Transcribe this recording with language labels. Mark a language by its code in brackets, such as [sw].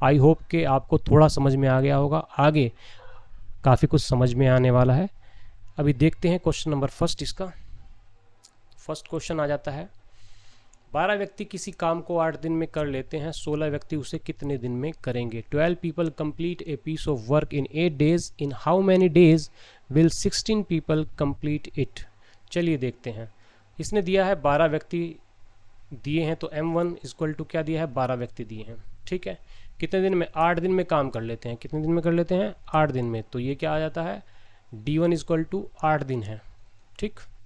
[hi] I hope कि आपको थोड़ा समझ में आ गया होगा। आगे काफ़ी कुछ समझ में आने वाला है। अभी देखते हैं क्वेश्चन नंबर फर्स्ट। इसका फर्स्ट क्वेश्चन आ जाता है, 12 व्यक्ति किसी काम को 8 दिन में कर लेते हैं, 16 व्यक्ति उसे कितने दिन में करेंगे? [en] 12 people complete a piece of work in 8 days. In how many days will 16 people complete it? [hi] चलिए देखते हैं। इसने दिया है 12 व्यक्ति दिए हैं, तो M1 इक्वल टू क्या दिया है? 12 व्यक्ति दिए हैं, ठीक है। कितने दिन में? 8 दिन में काम कर लेते हैं। कितने दिन में कर लेते हैं? 8 दिन में। तो ये क्या आ जाता है? D1 इक्वल टू 8 दिन है, ठीक।